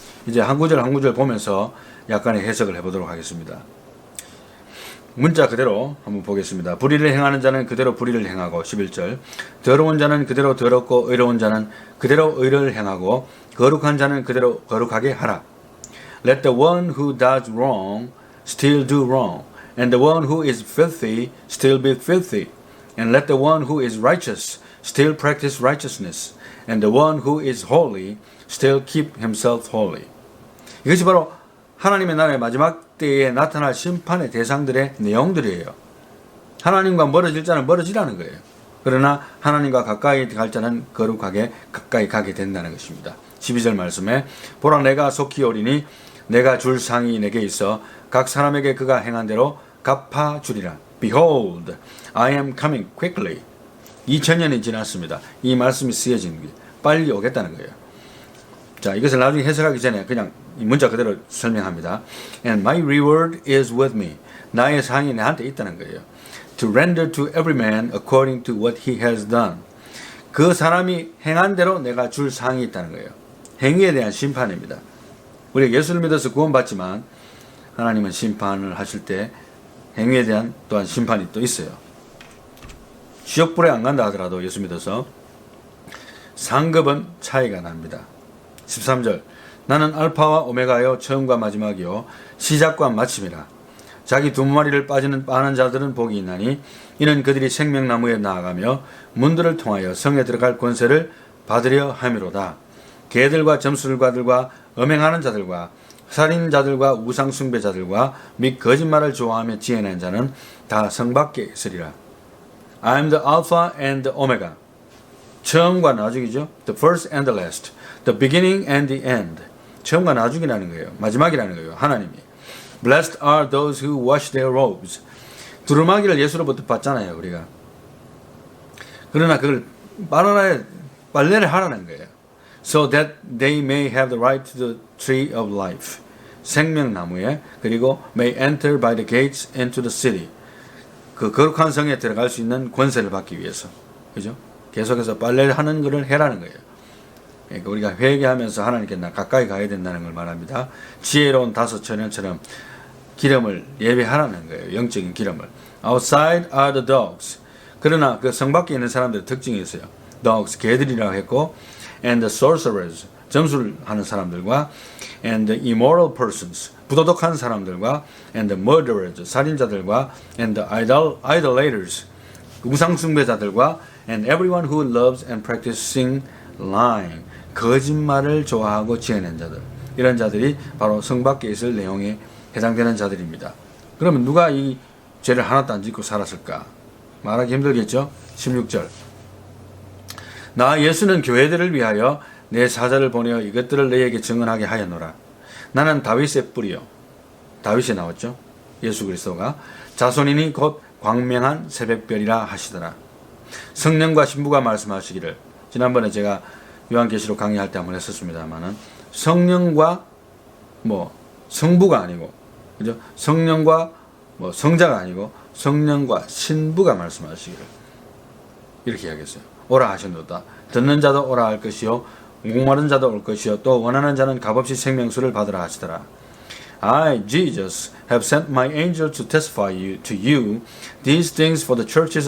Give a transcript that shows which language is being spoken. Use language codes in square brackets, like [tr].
[ko] 이제 한 구절 한 구절 보면서 약간의 해석을 해보도록 하겠습니다. 문자 그대로 한번 보겠습니다. 불의를 행하는 자는 그대로 불의를 행하고, 11절 더러운 자는 그대로 더럽고 의로운 자는 그대로 의를 행하고 거룩한 자는 그대로 거룩하게 하라. [en] Let the one who does wrong still do wrong, and the one who is filthy still be filthy, and let the one who is righteous still practice righteousness, and the one who is holy still keep himself holy. [ko] 이것이 바로 하나님의 나라의 마지막 때에 나타날 심판의 대상들의 내용들이에요. 하나님과 멀어질 자는 멀어지라는 거예요. 그러나 하나님과 가까이 갈 자는 거룩하게 가까이 가게 된다는 것입니다. 12절 말씀에 보라, 내가 속히 오리니 내가 줄 상이 내게 있어 각 사람에게 그가 행한 대로 갚아 주리라. [en] Behold, I am coming quickly. [ko] 2000년이 지났습니다. 이 말씀이 쓰여진 게 빨리 오겠다는 거예요. 자, 이것을 나중에 해석하기 전에 그냥 이 문자 그대로 설명합니다. [en] And my reward is with me. [ko] 나의 상이 나한테 있다는 거예요. [en] To render to every man according to what he has done. [ko] 그 사람이 행한 대로 내가 줄 상이 있다는 거예요. 행위에 대한 심판입니다. 우리가 예수를 믿어서 구원받지만 하나님은 심판을 하실 때 행위에 대한 또한 심판이 또 있어요. 지옥불에 안 간다 하더라도 예수 믿어서 상급은 차이가 납니다. 13절 나는 알파와 오메가요 처음과 마지막이요 시작과 마침이라. 자기 두 마리를 빠는 자들은 복이 있나니 이는 그들이 생명나무에 나아가며 문들을 통하여 성에 들어갈 권세를 받으려 함이로다. 개들과 점술가들과 음행하는 자들과 살인자들과 우상숭배자들과 및 거짓말을 좋아하며 지어낸 자는 다 성 밖에 있으리라. [en] I am the Alpha and the Omega. [ko] 처음과 나중이죠. [en] The first and the last. The beginning and the end. [ko] 처음과 나중이라는 거예요. 마지막이라는 거예요. 하나님이. [en] Blessed are those who wash their robes. [ko] 두루마기를 예수로부터 받잖아요. 우리가. 그러나 그걸 빨래를 하라는 거예요. [en] So that they may have the right to the tree of life. [ko] 생명나무에 그리고 [en] may enter by the gates into the city. [ko] 그 거룩한 성에 들어갈 수 있는 권세를 받기 위해서. 그죠? 계속해서 빨래를 하는 것을 해라는 거예요. 그러니까 우리가 회개하면서 하나님께 가까이 가야 된다는 걸 말합니다. 지혜로운 다섯 처녀처럼 기름을 예배하라는 거예요. 영적인 기름을. [en] Outside are the dogs. [ko] 그러나 그 성 밖에 있는 사람들의 특징이 있어요. [en] Dogs, [ko] 개들이라고 했고 [en] and the sorcerers, [ko] 점술하는 사람들과 [en] and the immoral persons, [ko] 부도덕한 사람들과 [en] and the murderers, [ko] 살인자들과 [en] and the idolaters, [ko] 우상숭배자들과 [en] and everyone who loves and practicing lying, [ko] 거짓말을 좋아하고 지어낸 자들. 이런 자들이 바로 성 밖에 있을 내용에 해당되는 자들입니다. 그러면 누가 이 죄를 하나도 안 짓고 살았을까? 말하기 힘들겠죠? 16절 나 예수는 교회들을 위하여 내 사자를 보내어 이것들을 너희에게 증언하게 하였노라. 나는 다윗의 뿌리요. 다윗이 나왔죠. 예수 그리스도가 자손이니 곧 광명한 새벽별이라 하시더라. 성령과 신부가 말씀하시기를 지난번에 제가 요한계시록 강의할 때 한번 했었습니다만은 성령과 성부가 아니고 그죠? 성령과 성자가 아니고 성령과 신부가 말씀하시기를 이렇게 이야기했어요. 오라 하셨노다. 듣는 자도 오라 할 것이요 목마른 자도 올 것이요 또 원하는 자는 값없이 생명수를 받으라 하시더라. [en] I, Jesus, have sent my angel to testify to you these things for the churches.